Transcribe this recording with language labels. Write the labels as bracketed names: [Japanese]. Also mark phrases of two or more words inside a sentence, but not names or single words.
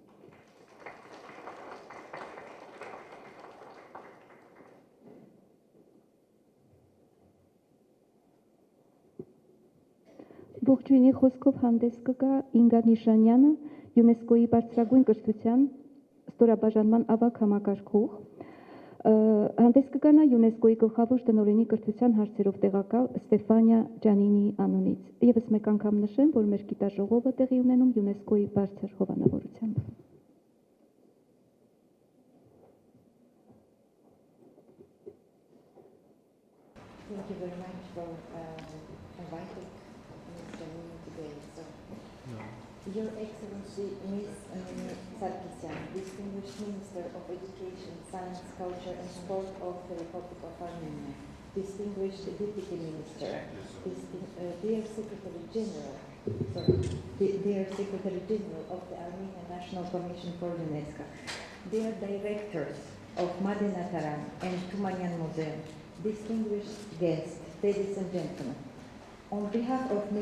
[Armenian] Ողջույնի խոսքով հանդես կգա Ինգա Նիշանյանը, ՅՈՒՆԵՍԿՕ-ի բարձրագույն կրթության ստորաբաժանման ավագ համակարգող, հանդես կգա նա ՅՈՒՆԵՍԿՕ-ի գլխավոր տնօրենի կրթության հարցերով տեղակալ Ստեֆանիա Ջանինիի անունից։ Եվս մեկ անգամ նշեմ, որ մեր գիտաժողովը տեղի ունենում ՅՈՒՆԵՍԿՕ-ի բարձր հովանավորությամբ։ [English] Thank you very much for inviting Mr. Nini today. Your Excellency, Ms. Sarkisyan, Distinguished Minister of Education, Science, Culture and Sport of the Republic of Armenia, Distinguished Deputy Minister, dear Secretary General of the Armenian National Commission for UNESCO, dear Directors of Madinataran and Tumanyan Museum, distinguished guests, ladies and gentlemen, on behalf of Ms.